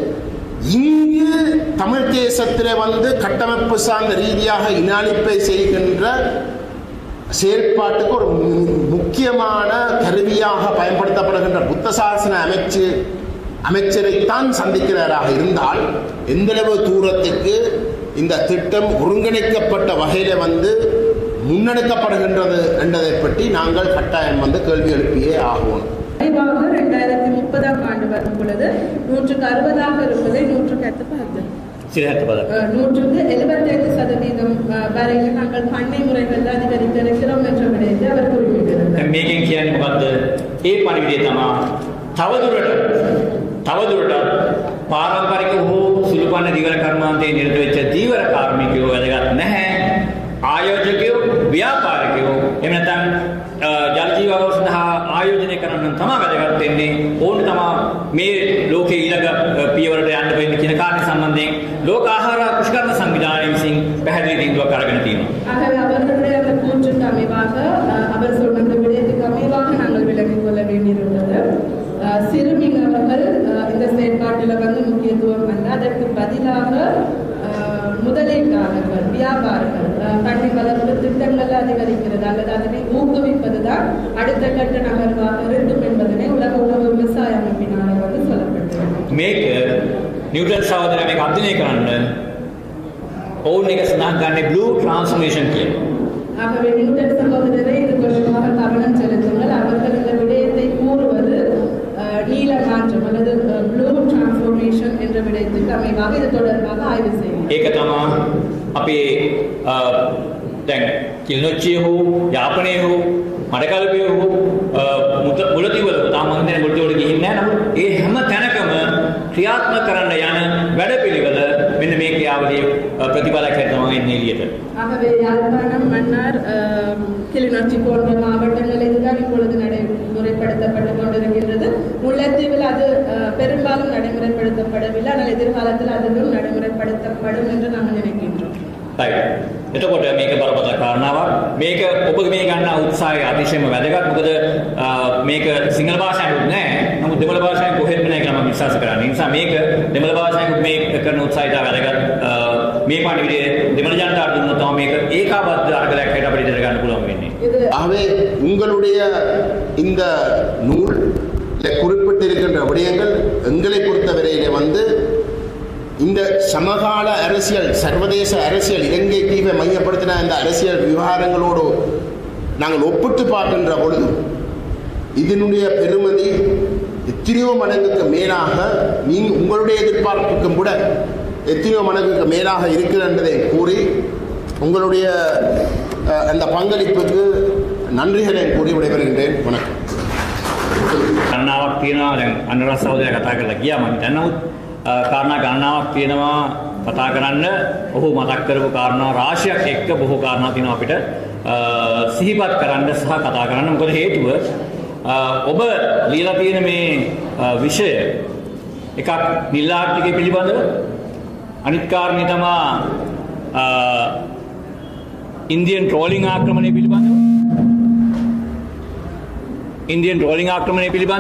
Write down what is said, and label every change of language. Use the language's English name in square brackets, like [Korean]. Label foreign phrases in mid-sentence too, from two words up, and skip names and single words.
[Tamil] தமிழ் தேசத்தில் வந்து கட்டமைப்பு சார்ந்த ரீதியாக இனஅழிப்பை செய்கின்ற செயல்பாட்டுக்கு ஒரு முக்கியமான கருவியாக பயன்படுத்தப்படுகின்ற புத்த சாசன அமைச்சரைத்தான் சந்திக்கிறாராக இருந்தால் எந்தளவு தூரத்துக்கு இந்த திட்டம் ஒருங்கிணைக்கப்பட்ட வகையில் வந்து முன்னெடுக்கப்படுகின்றது என்பதை பற்றி நாங்கள் கட்டாயம் வந்து கேள்வி எழுப்பியே ஆகுவோம். 2030 ஆண்டு வரும் பொழுது 160 இருப்பதை 175% வரையில் நாங்கள் பண்ணை முறைகள் அதிகரிக்க இருக்கிறோம் என்ற விடயத்தை அவர் குறிப்பிட்டிருந்தார். [Sinhala] මේකෙන් කියන්නේ මොකද්ද? ඒ පරිවිදේ තමයි තවදුරටත් පාරම්පරික හෝ සුළුපන්න දීවර කර්මාන්තයේ නිරත වෙච්ච දීවර කාර්මිකයෝ වැදගත් නැහැ. ආයෝජකයෝ ව්‍යාපාරිකයෝ එහෙම නැත්නම් ජල ජීවව සඳහා ආයෝජනය කරන්න තමයි වැදගත් වෙන්නේ. ඕනේ තමයි මේ ලෝකයේ ඊළඟ පියවරට යන්න වෙන්නේ කියන කාරණේ සම්බන්ධයෙන් ලෝක ආහාර කුෂ්කර්ම සංවිධානය විසින් පැහැදිලි තීන්දුවක් අරගෙන තියෙනවා. [Tamil] ஆகவே அவர்களுடைய அந்த கூற்றுக்கு அமைவாக அவர் சொன்ன விடயத்துக்கு அமைவாக நாங்கள் விளங்கிக் கொள்ள வேண்டியிருந்தது. சிறுமிகள் இந்த செயற்பாட்டில் வந்து முக்கியத்துவம் அல்ல, அதற்கு பதிலாக முதலீட்டாளர்கள் வியாபாரிகள் பண்ணை வளர்ப்பு திட்டங்கள் அதிகரிக்கிறது அல்லது அதனை ஊக்குவிப்பதுதான் அடுத்த கட்ட நகர்வாக இருக்கும் என்பதனை உலக உணவு விவசாய அமைப்பினால் வந்து சொல்லப்பட்டிருக்கிறது. [Sinhala] මේක නිව්ටන් සහෝදරයා මේක අධ්‍යයනය කරන්න ඕන් එක සඳහන් කරන්නේ [English] blue transformation [Sinhala] කියලා. [Tamil] ஆகவே நியூட்டன் சகோதரரை இது தொடர்பாக கவனம் செலுத்துங்கள். அவர்கள் இந்த விடயத்தை கூறுவது நீல மாற்றம் அல்லது [English] blue transformation [Tamil] என்ற விடயத்துக்கு அமைவாக இது தொடர்பாக ஆய்வு செய்யும். [Sinhala] ඒක තමයි අපේ දැන් කිලිනොච්චිය හෝ යාපනයේ හෝ මඩකලපිය හෝ මුලතිවල තාම මම දැන් මුලතිවල ගිහින් නැහැ. නමුත් ඒ හැම තැනකම ක්‍රියාත්මක කරන්න යන වැඩපිළිවෙල මෙන්න මේ ක්‍රියාවලියේ ප්‍රතිඵලයක් තමයි එන්නේ එළියට. [Tamil] ஆகவே யாழ்ப்பாணம், மன்னார், கிளிநொச்சி போன்ற மாவட்டங்கள் இதுதான் இப்பொழுது நடைமுறைப்படுத்தப்பட்டு கொண்டிருக்கின்றது. முல்லைத்தீவில் அது பெரும்பாலும் நடைமுறைப்படுத்தப்படவில்லை. ஆனால் எதிர்காலத்தில் அதுவும் நடைமுறைப்படுத்தப்படும் என்று நாங்கள் நினைக்கின்றோம். [Sinhala] එතකොට මේක බරපතල කාරණාවක්. මේක ඔබ මේ ගන්න උත්සාහය අතිශයම වැදගත්. මොකද මේක සිංහල භාෂාවෙත් නෑ. නමුත් දෙමළ භාෂාවෙන් කොහෙත්ම නෑ කියලා මම විශ්වාස කරන්නේ. ඒ නිසා මේක දෙමළ භාෂාවෙන් මේ කරන උත්සාහය වැදගත්. මේ පණිවිඩය දෙමළ ජනතාවට දුන්නොත් තමයි මේක ඒකාබද්ධ අරගලයක් හැටියට අපිට ඉදිරියට ගන්න පුළුවන් වෙන්නේ. [Tamil] ஆகவே உங்களுடைய இந்த நூல் குறிப்பிட்டிருக்கின்ற விடயங்கள் எங்களை பொறுத்தவரையிலே வந்து இந்த சமகால அரசியல், சர்வதேச அரசியல், இலங்கை தீவை மையப்படுத்தின இந்த அரசியல் விவகாரங்களோடு நாங்கள் ஒப்பிட்டு பார்க்கின்ற பொழுது இதனுடைய பெருமதி எத்தனையோ மடங்குக்கு மேலாக உங்களுடைய எதிர்பார்ப்புக்கும் கூட எத்தனையோ மடங்குக்கு மேலாக இருக்கிறது என்பதை கூறி உங்களுடைய அந்த பங்களிப்புக்கு நன்றிகளை கூறி விடைபெறுகின்றேன். வணக்கம். [Sinhala] ගණනාවක් තියෙනවා. දැන් අනුරාධ සහෝදරයා කතා කරලා ගියා. මම හිතනවා කාරණා ගණනාවක් තියෙනවා කතා කරන්න. ඔහු මතක් කරපු කාරණා රාශියක් එක්ක බොහෝ කාරණා තියෙනවා අපිට සිහිපත් කරන්න සහ කතා කරන්න. මොකද හේතුව ඔබ ලියලා තියෙන මේ විෂය එකක් නිල ආර්ථිකය පිළිබඳව, අනිත් කාරණේ තමයි [English] Indian trawling [Sinhala] ආක්‍රමණය පිළිබඳව, [English] Indian trawling [Sinhala] ආක්‍රමණය පිළිබඳව.